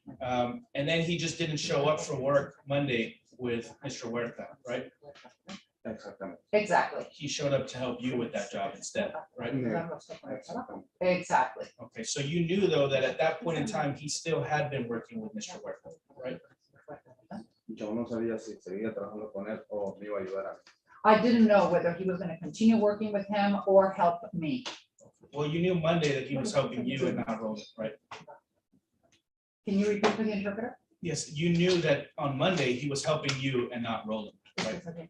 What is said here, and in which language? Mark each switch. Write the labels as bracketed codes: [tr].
[en] And then he just didn't show up for work Monday with Mr. Huerta, right? [es] Exactamente. [en] exactly. He showed up to help you with that job instead, right? [es] Exactamente. [en] Exactly. Okay, so you knew though that at that point in time, he still had been working with Mr. Huerta, right? [es] Yo no sabía si seguía trabajando con él o me iba a ayudar a mí. [en] I didn't know whether he was going to continue working with him or help me. Well, you knew Monday that he was helping you and not Roland, right? Can you repeat for the interpreter? Yes, you knew that on Monday he was helping you and not Roland, right?